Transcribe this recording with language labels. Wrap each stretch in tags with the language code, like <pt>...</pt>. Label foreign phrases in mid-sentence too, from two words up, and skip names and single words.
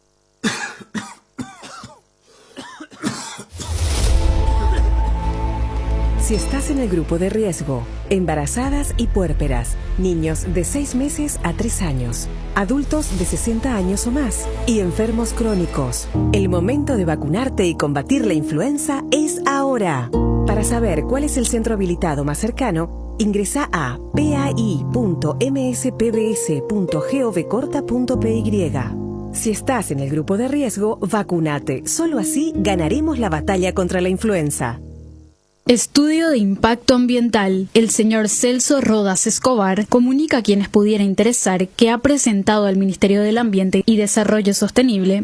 <es>Si estás en el grupo de riesgo, embarazadas y puérperas, niños de 6 meses a 3 años, adultos de 60 años o más y enfermos crónicos, el momento de vacunarte y combatir la influenza es ahora. Para saber cuál es el centro habilitado más cercano, ingresa a pai.mspbs.govcorta.py. Si estás en el grupo de riesgo, vacúnate. Solo así ganaremos la batalla contra la influenza. Estudio de impacto ambiental. El señor Celso Rodas Escobar comunica a quienes pudiera interesar que ha presentado al Ministerio del Ambiente y Desarrollo Sostenible,</es>